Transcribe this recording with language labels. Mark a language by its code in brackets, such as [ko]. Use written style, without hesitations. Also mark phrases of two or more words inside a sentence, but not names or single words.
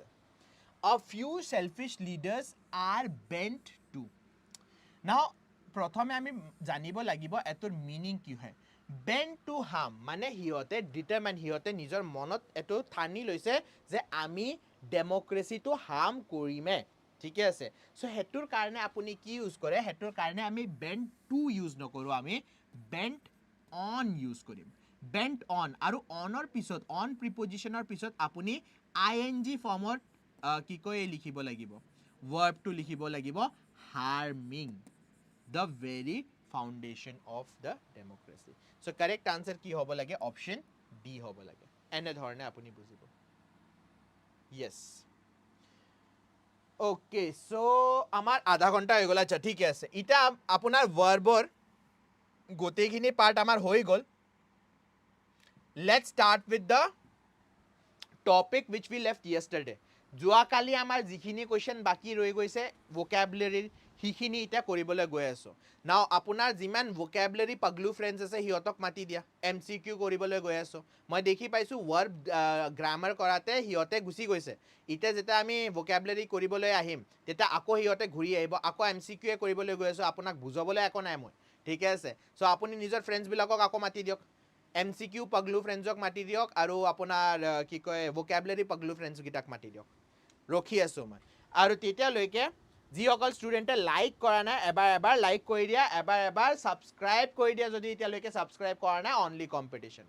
[en] A few selfish leaders are bent to. Now, [as] প্ৰথমে আমি জানিব লাগিব এটোৰ meaning কি হয়. [en] Bent to harm [as] মানে হিয়তে determine হিয়তে নিজৰ মনত এটো ঠানি লৈছে যে আমি [en] democracyটো harm [as] কৰিমে ঠিক আছে সো হেতুৰ কাৰণে আপুনি কি ইউজ কৰে হেতুৰ কাৰণে আমি [en] bent to [as] ইউজ নকৰো আমি [en] bent on use [as] কৰিম [en] bent on [as] আৰু onৰ পিছত [en] on prepositioner [as] পিছত আপুনি [en] ing formৰ [as] কি কয় লিখিব লাগিব [en] verb to [as] লিখিব লাগিব [en] harming the very foundation of the democracy so correct answer [as] কি হ'ব লাগে [en] option D [as] হ'ব লাগে এনে ধৰণে আপুনি বুজিব yes [en] okay so [as] আমাৰ আধা ঘন্টা হৈ গলা ঠিক আছে এটা আপোনাৰ verbৰ গোটেইখিনি পার্ট আমার হয়ে গল [en] let's start with the topic which we left yesterday [as] যোৱাকালি আমাৰ যিখিনি কোৱেশ্চন বাকি ৰৈ গৈছে vocabulary হিখিনি এটা কৰিবলৈ গৈ আছো নাও আপোনাৰ যিমান vocabulary পাগলু ফ্ৰেন্ডছ আছে হিয়তক মাতি দিয়া MCQ কৰিবলৈ গৈ আছো মই দেখি পাইছো [en] verb grammar [as] কৰাতে হিয়তে গুছি গৈছে ইতে যেটা আমি vocabulary কৰিবলৈ আহিম তেটা আকৌ হিয়তে ঘূৰি আহিব আকৌ MCQ কৰিবলৈ গৈ আছো আপোনাক বুজাবলৈ একো নাই মই ঠিক আছে সো আপুনি নিজৰ ফ্ৰেন্ডছ বিলাকক আকৌ মাতি দিয়ক MCQ পাগলু ফ্ৰেন্ডছক মাতি দিয়ক আৰু আপোনাৰ কি কয় vocabulary পাগলু ফ্ৰেন্ডছ গিটাক মাতি দিয়ক ৰখি আছো মই আৰু তেতিয়া লৈকে যি অকল ষ্টুডেণ্টে লাইক কৰা নাই এবাৰ এবাৰ লাইক কৰি দিয়া, এবাৰ এবাৰ ছাবস্ক্ৰাইব কৰি দিয়া যদি এতিয়ালৈকে ছাবস্ক্ৰাইব কৰা নাই [en] only competitionত।